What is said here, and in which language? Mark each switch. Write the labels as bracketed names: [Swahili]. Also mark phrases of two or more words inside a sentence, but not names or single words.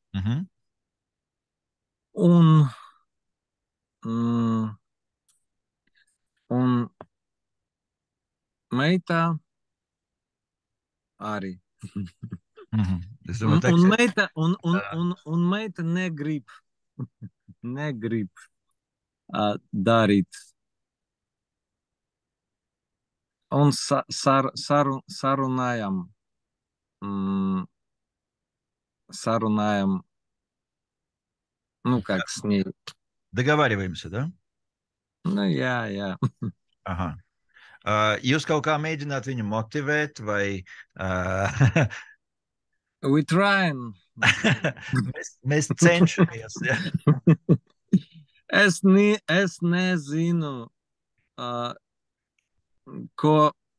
[Latvian] Un meita arī. Un meita negrib darīt. Un sarunājam. [Russian] Ну, как с ней. Договариваемся, да? [Latvian] Nu, jā. Aha. Jūs kaut kā mēģināt viņu motivēt, vai... [English] We trying. [Latvian] Mēs cenšamies, ja? Es nezinu, ko